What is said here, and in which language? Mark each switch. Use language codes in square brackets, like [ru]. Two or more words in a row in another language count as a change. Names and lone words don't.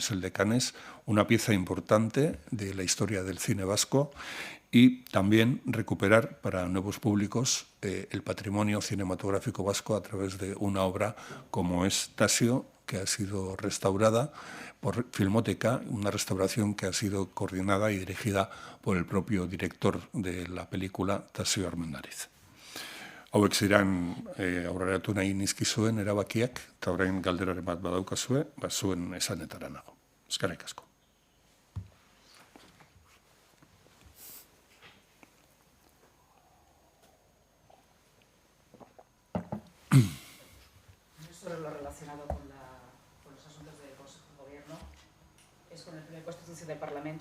[es] es el de Cannes una pieza importante de la historia del cine vasco, y también recuperar para nuevos públicos el patrimonio cinematográfico vasco a través de una obra como es Tasio, que ha sido restaurada por Filmoteca, una restauración que ha sido coordinada y dirigida por el propio director de la película, Tasio Armendariz. [eu] Hauek ziren aurreratu nahi nizkizuen erabakiak, eta orain galderaren bat badaukazue, zuen esanetara nago. Eskerrik asko. [es] Sobre lo relacionado con los asuntos del Consejo de Gobierno, es con el primer Constitución del Parlamento.